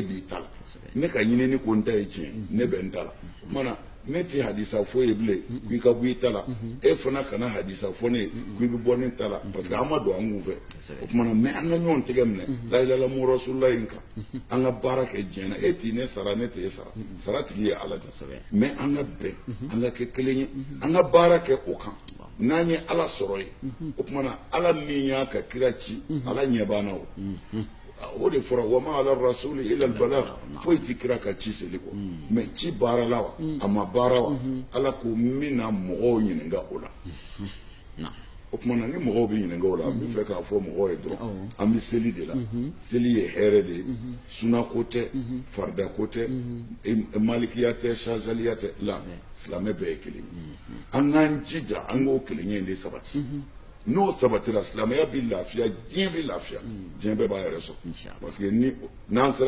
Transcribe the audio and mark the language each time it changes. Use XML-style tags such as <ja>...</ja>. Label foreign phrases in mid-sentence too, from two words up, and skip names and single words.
<bm>b'i ta la ne ka ɲinini ko n ta ye tiɲɛ ne bɛ n ta la o tumana ne ti hadisa fɔ ye bilen k'i ka bɔ i ta la e fana kana hadisa fɔ ne ye k'i bɛ bɔ ne ta la</bm> <fr>parce que</fr> <bm>an ma don an kun fɛ o tumana mɛ an ka ɲɔgɔn tɛgɛ minɛ la</bm> <ar>إله إلا الله رسول الله</ar> <bm>in kan an ka baara kɛ diɲɛ na e t'i ne sara ne t'e sara sara tigi ye ala de mɛ an ka bɛn an ka kɛ kelen ye an ka baara kɛ o kan n'an ye ala sɔrɔ ye o tumana ala min y'a ka kira ci ala ɲɛ banna o de fɔra</bm> <ar>وما على الرسول إلا البلاغ</ar> <bm>foyi ti kira ka ci seli kɔ mɛ ci baara la wa a ma baara wa ala ko min na mɔgɔw ɲininka o la o tumana ni mɔgɔw bɛ ɲininka o la an bɛ fɛ k'a fɔ mɔgɔw ye dɔrɔn an bɛ seli de la seli ye hɛrɛ de ye sunako tɛ faridako tɛ malikiya tɛ shazaliya tɛ la silamɛ bɛɛ ye kelen ye an k'an jija an k'o kelen ye de sabati n'o sabatira silamɛya bɛ lafiya diɲɛ bɛ lafiya diɲɛ bɛɛ b'a yɛrɛ sɔrɔ</bm> <fr>parce que</fr> <bm>n'an sera</bm>